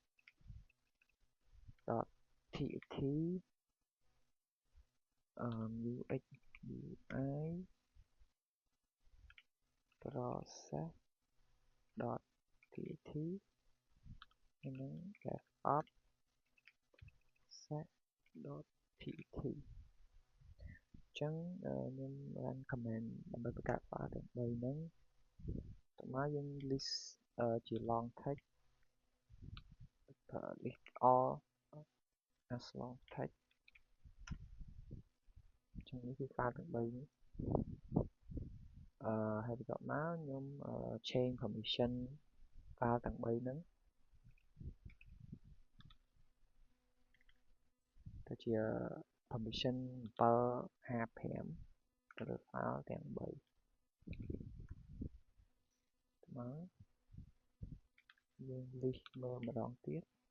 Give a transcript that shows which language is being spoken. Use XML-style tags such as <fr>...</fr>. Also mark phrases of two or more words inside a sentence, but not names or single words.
<km>.txt</km> <en>UXUI process</en> <km>.txt ហើយនឹង</km> <en>DevOps set</en> <km>.txt អញ្ចឹងខ្ញុំ</km> <en>run command</en> <km>ដើម្បីបង្កើត file ទាំង3ហ្នឹងតោះមកយើង list ជា</km> <en>long text list all as long text</en> <km>អញ្ចឹងនេះគឺ file ទាំង3នេះហើយបន្ទាប់មកខ្ញុំ</km> <en>change permission file</en> <km>ទាំង3ហ្នឹង ទៅជា permission 755ទៅលើ file ទាំង3មកយើង list មើលម្ដងទៀត</km>